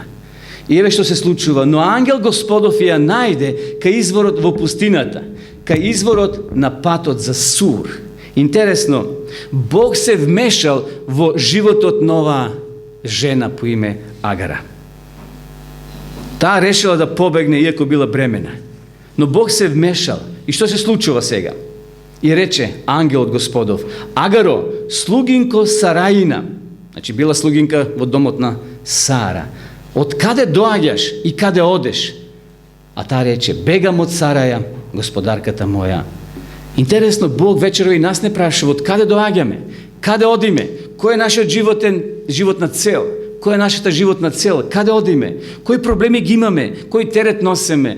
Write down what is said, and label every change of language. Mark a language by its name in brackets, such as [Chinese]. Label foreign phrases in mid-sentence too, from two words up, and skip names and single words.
[Macedonian] И еве што се случува: но ангел Господов ја најде кај изворот во пустината, кај изворот на патот за Сур. Интересно, Бог се вмешал во животот на оваа жена по име Агара. Таа решила да побегне, иако била бремена. Но Бог се вмешал. И што се случува сега? И рече ангел од Господов: Агаро, слугинко Сарајина, значи била слугинка од домотна Сара, од каде доаѓаш и каде одеш? А та рече: бегам од Сараја, господарката моја. Интересно, Бог вечеро и нас не праша од каде доаѓаме, каде одиме, која је наша животна цел, која је наша та животна цел, каде одиме, који проблеми ги имаме, који терет носеме.